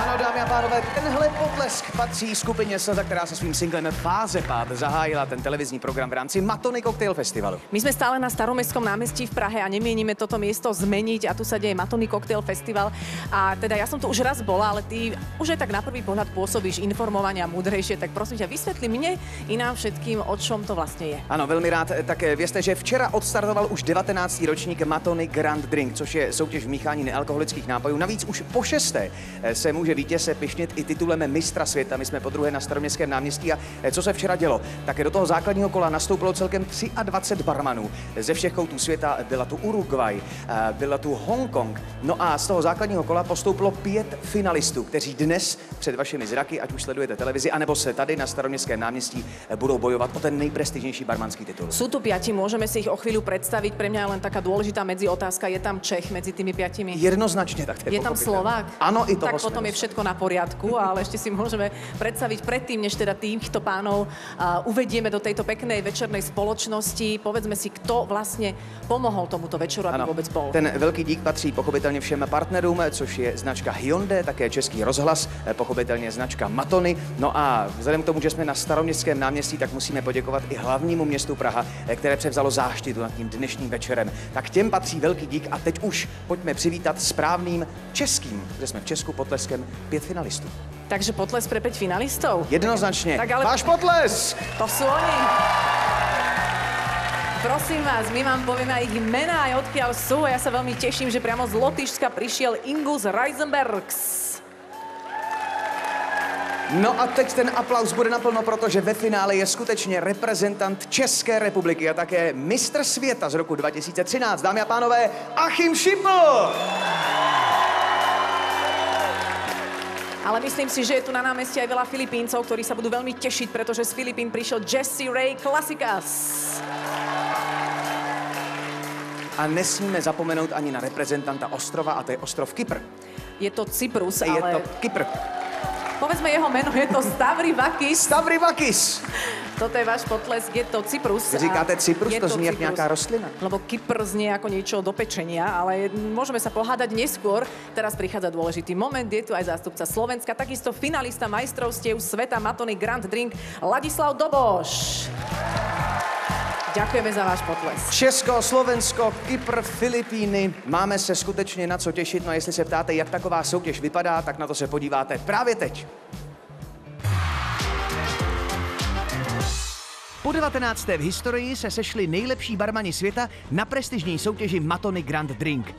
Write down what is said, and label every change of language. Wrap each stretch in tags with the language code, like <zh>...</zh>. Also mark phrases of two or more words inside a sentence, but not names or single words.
<cs>dámy a pánové, tenhle potlesk patří skupině Slza, která se svým singlem Fázepád zahájila ten televizní program v rámci Matony Cocktail Festivalu.</cs> <sk>My sme stále na Staromestskom námestí v Prahe a nemienime toto miesto zmeniť a tu sa deje Matony Cocktail Festival. A teda ja som tu už raz bola, ale ty už aj tak na prvý pohľad pôsobíš informovania múdrejšie, tak prosím ťa, vysvetli mne i nám všetkým, o čom to vlastne je.</sk> <cs>Ano, velmi rád. Tak vězte, že včera odstartoval už 19. ročník Matony Grand Drink, což je soutěž v míchání nealkoholických nápojů. Navíc už po 6. se může vítěz pyšnit i titulem mistra světa. My jsme podruhé na Staroměstském náměstí a co se včera dělo? Tak do toho základního kola nastoupilo celkem 23 barmanů. Ze všech koutů světa byla tu Uruguay, byla tu Hongkong. No a z toho základního kola postoupilo 5 finalistů, kteří dnes před vašimi zraky, ať už sledujete televizi, anebo se tady na Staroměstském náměstí budou bojovat o ten nejprestižnější barmanský titul.</cs> <sk>Sú tu 5, môžeme si ich o chvíľu predstaviť. Pre mňa je len taká dôležitá medziotázka, je tam Čech medzi tými 5?</sk> <cs>Jednoznačně, tak to</cs> <sk>je tam Slovák?</sk> <cs>Ano, i toho</cs> <sk>tak potom je všetko na poriadku, ale ešte si môžeme predstaviť predtým, než teda týchto pánov uvedieme do tejto peknej večernej spoločnosti. Povedzme si, kto vlastne pomohol tomuto večeru, aby vôbec bol.</sk> <cs>Ten velký dík patří pochopitelně všem partnerům, což je značka Hyundai, také Český rozhlas, pochopitelně značka Matony. No a vzhledem k tomu, že jsme na Staroměstském náměstí, tak musíme poděkovat i hlavnímu městu Praha, které převzalo záštitu nad tím dnešním večerem. Tak těm patří velký dík a teď už pojďme přivítat správným českým, že jsme v Česku potleskem 5 finalistů.</cs> <sk>Takže potles pre 5 finalistov?</sk> <cs>Jednoznačně. Tak ale...</cs> <sk>Váš potles! To sú oni. Prosím vás, my vám povieme aj ich mená, aj odkiaľ sú. Ja sa veľmi teším, že priamo z Lotyšska prišiel Ingus Reisenbergs.</sk> <cs>No a teď ten aplaus bude naplno, protože ve finále je skutečně reprezentant České republiky a také mistr světa z roku 2013. Dámy a pánové, Achim Schippl!</cs> <sk>Ale myslím si, že je tu na námestí aj veľa Filipíncov, ktorí sa budú veľmi tešiť, pretože z Filipín prišiel Jesse Ray Classicas.</sk> <cs>A nesmíme zapomenout ani na reprezentanta ostrova, a to je ostrov Kypr.</cs> <sk>Je to Cyprus,</sk> <cs>ale... Je to Kypr.</cs> <sk>Povedzme jeho meno, je to Stavrivakis. Stavrivakis! Toto je váš potlesk, je to Cyprus.</sk> <cs>Vy říkáte Cyprus, to zní jak nějaká rostlina.</cs> <sk>Lebo Kypr znie ako niečo do pečenia, ale môžeme sa pohádať neskôr. Teraz prichádza dôležitý moment, je tu aj zástupca Slovenska, takisto finalista majstrovstiev sveta Matony Grand Drink Ladislav Doboš. Ďakujeme za váš potlesk.</sk> <cs>Česko, Slovensko, Kypr, Filipíny. Máme se skutečně na co těšit. No a jestli se ptáte, jak taková soutěž vypadá, tak na to se podíváte právě teď. Po 19. v historii se sešli nejlepší barmani světa na prestižní soutěži Matony Grand Drink.</cs>